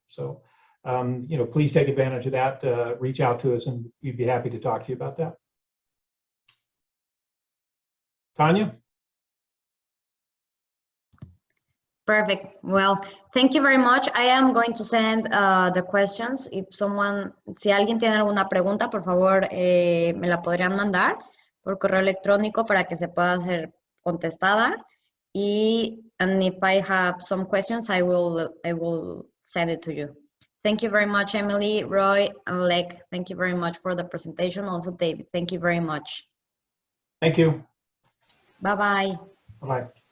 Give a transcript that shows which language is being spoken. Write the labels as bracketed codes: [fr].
[en] So, you know, please take advantage of that. Reach out to us and we'd be happy to talk to you about that. Tanya? Perfect. Well, thank you very much. I am going to send the questions. [es] Si alguien tiene alguna pregunta, por favor, me la podrían mandar por correo electrónico para que se pueda ser contestada. [en] And if I have some questions, I will send it to you. Thank you very much, Emily, Roy, and Lek. Thank you very much for the presentation. Also, David, thank you very much. Thank you. Bye-bye. Bye-bye.